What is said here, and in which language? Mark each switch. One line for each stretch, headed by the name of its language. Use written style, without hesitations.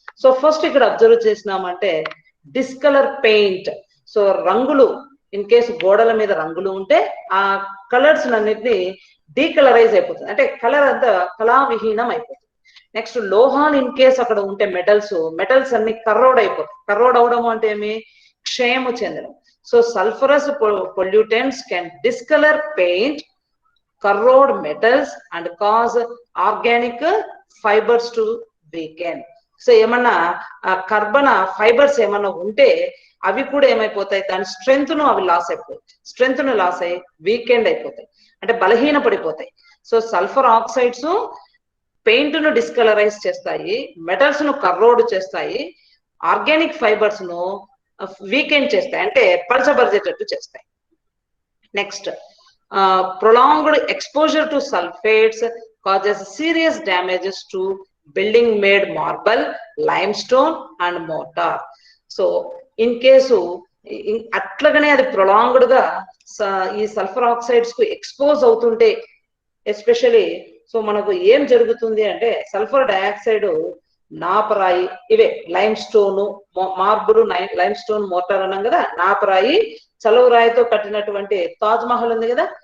Telugu: So first ఇక్కడ observe చేసినామంటే discolour paint. So రంగులు ఇన్ కేసు గోడల మీద రంగులు ఉంటే ఆ కలర్స్ అన్నిటిని డీకలరైజ్ అయిపోతుంది, అంటే కలర్ అంతా కళావిహీనం అయిపోతుంది. నెక్స్ట్ లోహాలు ఇన్ కేసు అక్కడ ఉంటే మెటల్స్ అన్ని కర్రోడ్ అయిపోతాయి. కర్రోడ్ అవడం అంటే ఏమి, క్షయము చెందడం.
English: So sulphurous pollutants can discolour paint, corrode metals and cause organic fibers to weaken.
Telugu: So ఏమన్నా కార్బన్ ఫైబర్స్ ఏమన్నా ఉంటే అవి కూడా ఏమైపోతాయి, దాని స్ట్రెంగ్త్ ను అవి లాస్ అయిపోతాయి, స్ట్రెంగ్త్ ను లాస్ అయ్యి వీకెండ్ అయిపోతాయి, అంటే బలహీన పడిపోతాయి. సో సల్ఫర్ ఆక్సైడ్స్ పెయింట్ ను డిస్కలరైజ్ చేస్తాయి, మెటల్స్ ను కర్రోడ్ చేస్తాయి, ఆర్గానిక్ ఫైబర్స్ ను వీకెండ్ చేస్తాయి, అంటే పలచబరిచేటట్టు చేస్తాయి.
English: Next prolonged exposure to sulfates causes serious damages to building made marble, limestone and mortar. So in case
Telugu: అట్లాగనే అది ప్రొలాంగ్డ్ గా ఈ సల్ఫర్ ఆక్సైడ్స్ కు ఎక్స్పోజ్ అవుతుంటే ఎస్పెషలీ సో మనకు ఏం జరుగుతుంది అంటే సల్ఫర్ డయాక్సైడ్ నాపరాయి, ఇవే lime stone, marble, lime stone, motor అన్నాం కదా, నాపరాయి, చలువ రాయితో కట్టినటువంటి తాజ్ మహల్ ఉంది కదా.